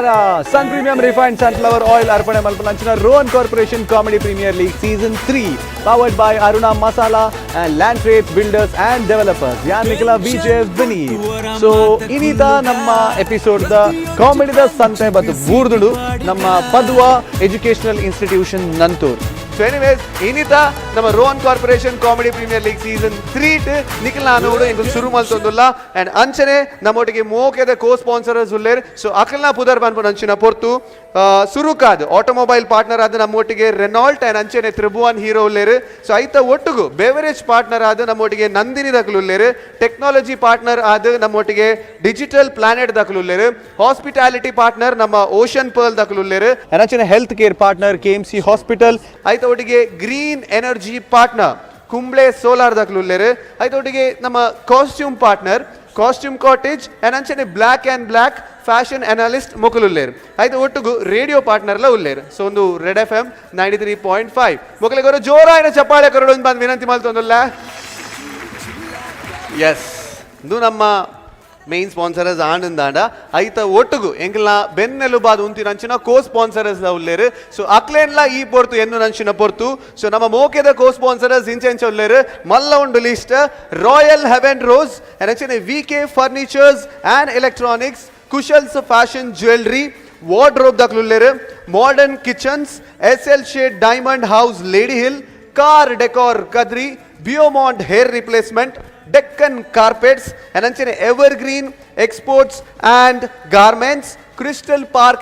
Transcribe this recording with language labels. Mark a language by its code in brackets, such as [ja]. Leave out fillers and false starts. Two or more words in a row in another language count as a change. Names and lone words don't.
[tcy] ಸನ್ ಪ್ರೀಮಿಯಂ ರಿಫೈನ್ಡ್ ಸನ್ಫ್ಲವರ್ ಆಯಿಲ್ ಅರ್ಪಣೆ ಮಲ್ಪನಂಚಿನ ರೋಹನ್ ಕಾರ್ಪೊರೇಷನ್ ಕಾಮಿಡಿ ಪ್ರೀಮಿಯರ್ ಲೀಗ್ ಸೀಸನ್ 3 [en] powered by Aruna Masala and Land Trades Builders and Developers. [tcy] ಯಾನ್ ನಿಖಿಲ ವಿಜಯ್ ವಿನೀತ್. ಸೊ ಇನ್ನೀತ ನಮ್ಮ ಎಪಿಸೋಡ್ ದ ಕಾಮಿಡಿ ದ ಸಂತೆ ಬತ್ತು ಬೂರ್ದುಡು ನಮ್ಮ ಪದ್ವ ಎಜುಕೇಶನಲ್ ಇನ್ಸ್ಟಿಟ್ಯೂಷನ್ ನಂತೂರ್. [en] so anyways [tcy] ಇನ್ನೀತ ನಮ್ಮ ರೋಹನ್ ಕಾರ್ಪೊರೇಷನ್ ಕಾಮಿಡಿ ಪ್ರೀಮಿಯರ್ ಲೀಗ್ ಸೀಸನ್ 3 ನಿಖಿಲ್ ನಾನು ಇಂದು ಶುರು ಮಲ್ತೊಂದುಲ್ಲ ಅಂಡ್ ಅಂಚನೆ ನಮ್ಮೊಟ್ಟಿಗೆ ಮೋಕೆದ [en] co sponsors [tcy] ಉಲ್ಲೇರ್. ಸೊ ಅಕಲ್ನ ಪುದರ್ ಬನ್ಪುನ ಅಂಚಿನ ಪೊರ್ತು ಸುರುಕಾದ್ [en] automobile partner [tcy] ಆದ ನಮ್ಮೊಟ್ಟಿಗೆ ರೆನಾಲ್ಟ್ ಅಂಡ್ ಅಂಚನೆ ತ್ರಿಭುವನ್ ಹೀರೋ ಉಲ್ಲೇರು. ಸೊ ಐತ ಒಟ್ಟಿಗೂ [en] beverage partner [tcy] ಆದ ನಮ್ಮೊಟ್ಟಿಗೆ ನಂದಿನಿ ದಕಲು ಉಲ್ಲೇರು. [en] technology partner [tcy] ಆದ ನಮ್ಮೊಟ್ಟಿಗೆ ಡಿಜಿಟಲ್ ಪ್ಲಾನೆಟ್ ದಕಲು ಉಲ್ಲೇರು. [en] hospitality partner [tcy] ನಮ್ಮ ಓಷನ್ ಪರ್ಲ್ ದಕಲು ಉಲ್ಲೇರು. ಅಂಚನೆ [en] health care partner [tcy] KMC ಹಾಸ್ಪಿಟಲ್. ಐತ ಒಟ್ಟಿಗೆ [en] green energy partner [tcy] ಕುಂಬ್ಳೆ ಸೋಲಾರ್ ದಕಲು ಉಲ್ಲೇರು. ಐತ ಒಟ್ಟಿಗೆ ನಮ್ಮ [en] costume partner [tcy] ಕಾಸ್ಟ್ಯೂಮ್ ಕಾಟೇಜ್ ಅಂಚನೆ ಬ್ಲ್ಯಾಕ್ ಆ್ಯಂಡ್ ಬ್ಲ್ಯಾಕ್ ಫ್ಯಾಷನ್ ಅನಾಲಿಸ್ಟ್ ಮೊಕಲುಲ್ಲೇರು. ಆಯ್ತು ಒಟ್ಟಿಗೂ [en] radio partnerla [tcy] ಉಲ್ಲೇರು. ಸೊ ಒಂದು ರೆಡ್ FM 93.5 ಮೊಕಲಿಗರು ಜೋರಾಯಿನ ಚಪ್ಪಾಳೆ ಕರಡು ಬಂದು ವಿನಂತಿ ಮಾಡ್ತೊಂದಲ್ಲ. ಎಸ್ ಇದು ನಮ್ಮ [en] main sponsors [tcy] ಆನಂದಾಂಡ ಐತ ಒಟ್ಟಿಗೂ ಎಂಕಲ್ನ ಬೆನ್ನೆಲುಬಾದ ಉಂತಿನ ಅಂಚಿನ [en] co sponsors [tcy] ಉಲ್ಲೇರು. ಸೊ ಅಕ್ಲೇನ್ಲ ಈ ಪೊರ್ತು ಎನ್ನು ನಂಚಿನ ಪೊರ್ತು. ಸೊ ನಮ್ಮ ಮೋಕೆದ [en] co sponsors [tcy] ಇಂಚೆಂಚ ಉಲ್ಲೇರು ಮಲ್ಲ ಉಂಡು ಲಿಸ್ಟ್ ರಾಯಲ್ ಹೆವೆನ್ ರೋಸ್ ಅಂಚನೆ VK ಫರ್ನಿಚರ್ಸ್ ಆ್ಯಂಡ್ ಎಲೆಕ್ಟ್ರಾನಿಕ್ಸ್, ಕುಶಲ್ಸ್ ಫ್ಯಾಷನ್ ಜ್ಯುವೆಲ್ರಿ, ವಾರ್ಡ್ರೋಬ್ ದಕ್ಲುಲ್ಲೇರು, ಮಾಡರ್ನ್ ಕಿಚನ್ಸ್, SL ಶೇಡ್ ಡೈಮಂಡ್ ಹೌಸ್ ಲೇಡಿ ಹಿಲ್, ಕಾರ್ ಡೆಕೋರ್ ಕದ್ರಿ, ಬಿಯೋಮಾಂಟ್ ಹೇರ್ ರಿಪ್ಲೇಸ್ಮೆಂಟ್, ಡೆಕ್ಕನ್ ಕಾರ್ಪೆಟ್ಸ್ ಅಂಚನೆ ಎವರ್ಗ್ರೀನ್ ಎಕ್ಸ್ಪೋರ್ಟ್ಸ್ ಆ್ಯಂಡ್ ಗಾರ್ಮೆಂಟ್ಸ್, ಕ್ರಿಸ್ಟಲ್ ಪಾರ್ಕ್